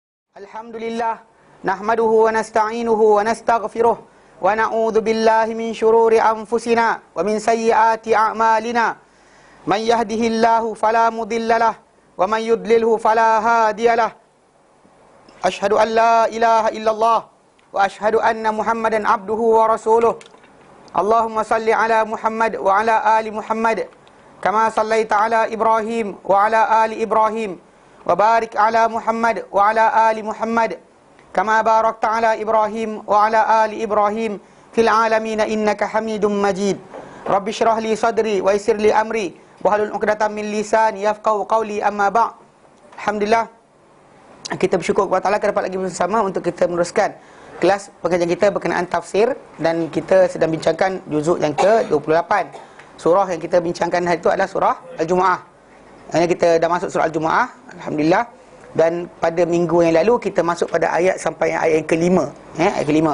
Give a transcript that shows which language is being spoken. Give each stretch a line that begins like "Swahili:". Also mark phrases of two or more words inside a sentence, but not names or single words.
Arabic: الحمد لله، نحمده ونستعينه ونستغفره ونعوذ بالله من شرور أنفسنا ومن سيئات أعمالنا. من يهده الله فلا مضل له ومن يضلله فلا هادي له. أشهد أن لا إله إلا الله وأشهد أن محمدا عبده ورسوله. اللهم صل على محمد وعلى آل محمد كما صليت على إبراهيم وعلى آل إبراهيم. وبارك على محمد وعلى آل محمد كما باركت على إبراهيم وعلى آل إبراهيم في العالمين إنك حميد مجيد. رب اشرح لي صدري ويسر لي أمري واحلل عقدة من لساني يفقهوا قولي، أما بع'.
Malay: Alhamdulillah, kita bersyukur kepada Allah dapat lagi bersama untuk kita meneruskan kelas pengajian kita berkenaan tafsir, dan kita sedang bincangkan juzuk yang ke-28. Surah yang kita bincangkan hari itu adalah surah Al-Jumu'ah. Kita dah masuk surah Al-Jumu'ah, alhamdulillah. Dan pada minggu yang lalu kita masuk pada ayat sampai ayat yang kelima, ayat kelima.